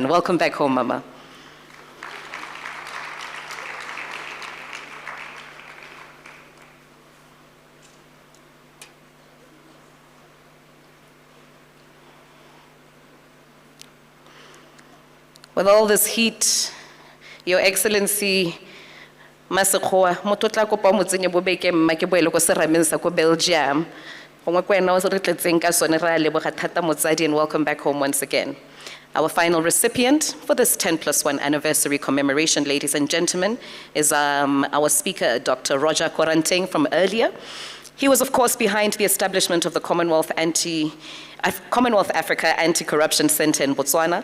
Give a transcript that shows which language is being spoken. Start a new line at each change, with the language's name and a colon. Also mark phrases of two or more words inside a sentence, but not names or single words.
English: Welcome back home, Mama. With all this heat, Your Excellency,
Tswana: Masekgoa, motho tla kopa mo tsenye bobeke mma ke boele go serameng sa ko Belgium. Gongwe ko wena o se re tletseng ka sone re a leboga thata motsadi,
English: and welcome back home once again. Our final recipient for this 10+1 anniversary commemoration, ladies and gentlemen, is our speaker, Dr. Roger Koranteng from earlier. He was, of course, behind the establishment of the Commonwealth Africa Anti-Corruption Center in Botswana.